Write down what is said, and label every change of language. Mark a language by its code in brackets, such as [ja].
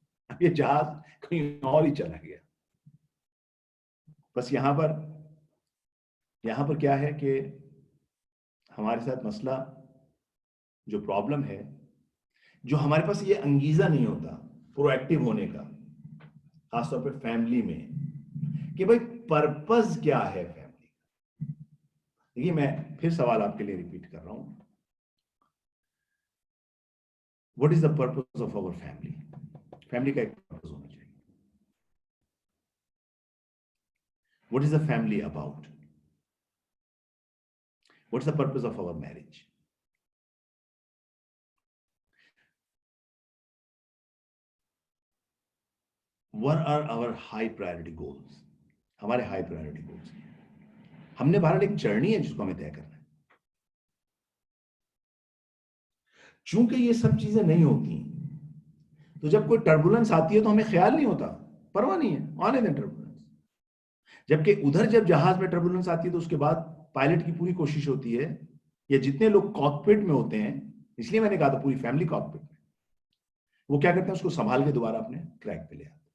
[ur] اب یہ جہاز کہیں اور ہی چلا گیا. بس یہاں پر کیا ہے کہ ہمارے ساتھ مسئلہ جو پرابلم ہے, جو ہمارے پاس یہ انگیزہ نہیں ہوتا پرو ایکٹیو ہونے کا, خاص طور پہ فیملی میں, کہ بھئی پرپز کیا ہے فیملی کا. دیکھیے میں پھر سوال آپ کے لیے ریپیٹ کر رہا ہوں, [en] what is the purpose of our family? [ur] Family کا ایک پرپز ہونا چاہیے. [en] What is the family about? What's the purpose of our marriage? What are our high priority goals? [ur] ہمارے high priority goals ہیں. ہم نے بہرحال ایک جرنی ہے جس کو ہمیں طے کرنا ہے. چونکہ یہ سب چیزیں نہیں ہوتی تو جب کوئی ٹربولنس آتی ہے تو ہمیں خیال نہیں ہوتا, پرواہ نہیں ہے, آنے دیں ٹربولنس. جبکہ ادھر جب جہاز میں ٹربولنس آتی ہے تو اس کے بعد پائلٹ کی پوری کوشش ہوتی ہے, یا جتنے لوگ کاکپٹ میں ہوتے ہیں, اس لیے میں نے کہا تھا پوری فیملی کاکپٹ میں, وہ کیا کرتے ہیں, اس کو سنبھال کے دوبارہ اپنے ٹریک پہ لے آتے.